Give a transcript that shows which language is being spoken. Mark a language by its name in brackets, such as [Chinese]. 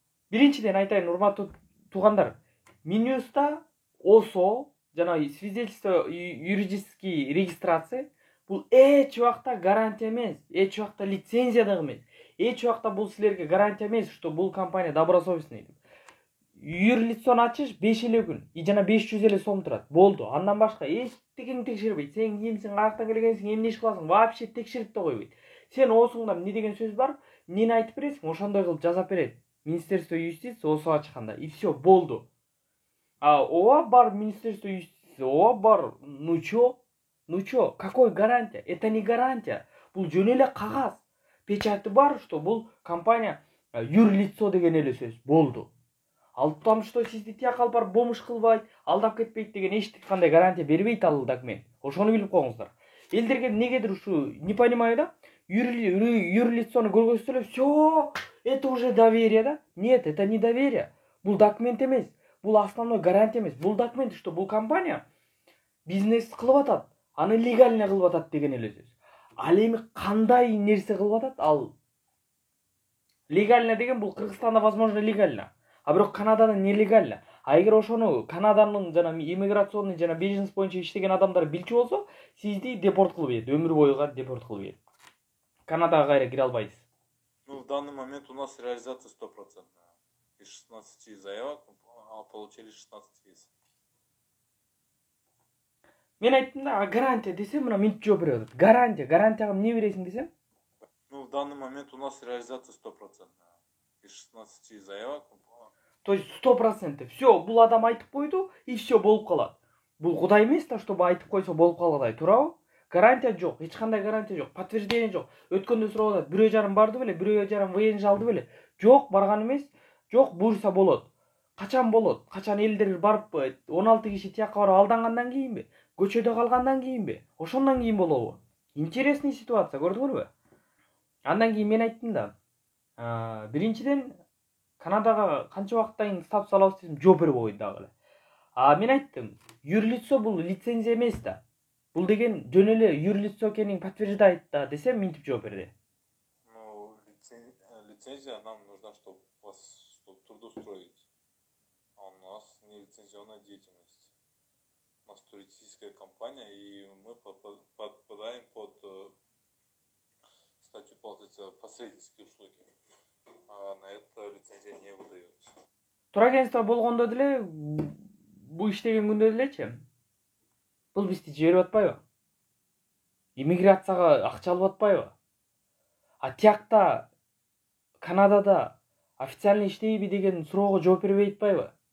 [Kyrgyz] Биринчиден айтайын, урматтуу туугандар, Минюста ОСО жана свидетельство юридический регистрация бул эч убакта гарантия эмес, эч убакта лицензия дагы эмес. Эч убакта бул силерге гарантия эмес, что бул компания добросовестный деп. Юрлицону ачыш 5 эле күн, жана 500 эле сом турат. Болду. Андан башка эчтекеңди текшербейт. Сен кимсиң, каяктан келгенсиң, эмне иш кыласың, вообще текшерип да койбойт. Сен осуңда эмне деген сөз бар, эмнени айтып бересиң, ошондой кылып жасап берет. Министерство юстиции ОСО ачканда. [Russian] И все, [Kyrgyz] болду. А ооба бар Министерство юстиции, ооба бар. [Russian] Ну чё, какой гарантия? Это не гарантия. [Kyrgyz] Бул жөн эле кагаз. Печати бар, что бул компания юрлицо деген эле сөз. Болду. Ал там что сизди тияк алып барып бомуш кылбайт, алдап кетпейт деген эч кандай гарантия бербейт ал документ. Ошону билип коюңуздар. Элдерге негедир ушу [Russian] не понимаю [Kyrgyz] да? Юрлицону көргөзсө эле [Russian] все, это уже доверие [Kyrgyz] да? [Russian] Нет, это не доверие. [Kyrgyz] Бул документ эмес. Бул основной гарантия эмес. Бул документ, что бул компания бизнес кылып атат, аны легально кылып атат деген эле сөз. Ал эми кандай нерсе кылып атат? Ал легально деген бул Кыргызстанда возможно легально. А бирок Канадада нелегально. А эгер ошону Канаданын жана иммиграционный жана бизнес боюнча иштеген адамдар билчү болсо, сизди депорт кылып ийет, өмүр боюга депорт кылып ийет. Канадага кайра кире албайсыз. [Russian] Ну, в данный момент у нас реализация 100%. Из 16 заявок получили 16 виз. [Kyrgyz] Мен айттым да, гарантия десем, мына мынтип жооп берип атат. Гарантияга эмне бересиң десем? [Russian] Ну, в данный момент у нас реализация 100%. Из 16 заявок. То есть 100%. [Kyrgyz] Все, бул адам айтып койду, [Russian] и все [Kyrgyz] болуп калат. Бул Кудай эмес да, чтобы айтып койсо болуп калгандай, туурабы? Гарантия жок, эч кандай гарантия жок, подтверждение жок. Өткөндө сурап атат, 1,5 барды беле, 1,5 ВНЖ алды беле? Жок, барган эмес. Жок, буюрса болот. Качан болот? Качан элдер барып 16 киши тияка барып алдангандан кийинби? Көчөдө калгандан кийинби? Ошондон кийин болобу? Интересный ситуация, көрдүңөрбү? Андан кийин мен айттым да, биринчиден Канадага канча убакыттан кийин статус алабыз десем, жооп бербей койду дагы эле. Мен айттым, юрлицо бул лицензия эмес да. Бул деген жөн эле юрлицо экенин подтверждает да десем, мынтип жооп берди. [Russian] Ну, лицензия нам нужна, чтобы вас трудоустроить. А у нас не лицензионная деятельность. У нас туристическая компания, и мы подпадаем под статью, получается, посреднические услуги. А на это лицензия не выдается. [Kyrgyz] Турагентство болгондо деле, бул иштеген күндө делечи, бул бизди жиберип атпайбы? Иммиграцияга акча алып атпайбы? А тиякта Канадада официально иштейби деген суроого жооп бербей атпайбы?